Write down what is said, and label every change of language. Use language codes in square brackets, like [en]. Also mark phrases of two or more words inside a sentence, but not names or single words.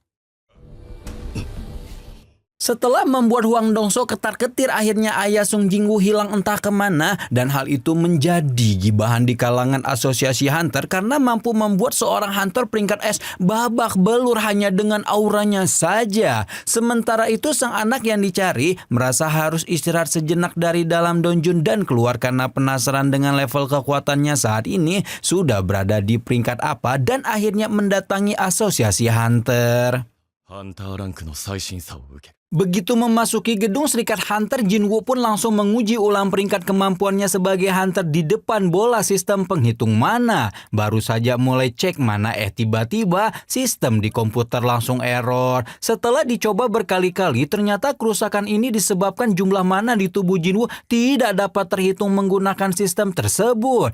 [id] Setelah membuat Hwang Dongso ketar-ketir, akhirnya ayah Sung Jinwoo hilang entah kemana dan hal itu menjadi gibahan di kalangan asosiasi hunter karena mampu membuat seorang hunter peringkat es babak belur hanya dengan auranya saja. Sementara itu sang anak yang dicari merasa harus istirahat sejenak dari dalam donjon dan keluar karena penasaran dengan level kekuatannya saat ini sudah berada di peringkat apa dan akhirnya mendatangi asosiasi hunter. [ja] ハンターランクの最新さを受け [id] Begitu memasuki gedung Serikat Hunter, Jinwoo pun langsung menguji ulang peringkat kemampuannya sebagai hunter di depan bola sistem penghitung mana. Baru saja mulai cek mana tiba-tiba sistem di komputer langsung error. Setelah dicoba berkali-kali, ternyata kerusakan ini disebabkan jumlah mana di tubuh Jinwoo tidak dapat terhitung menggunakan sistem tersebut.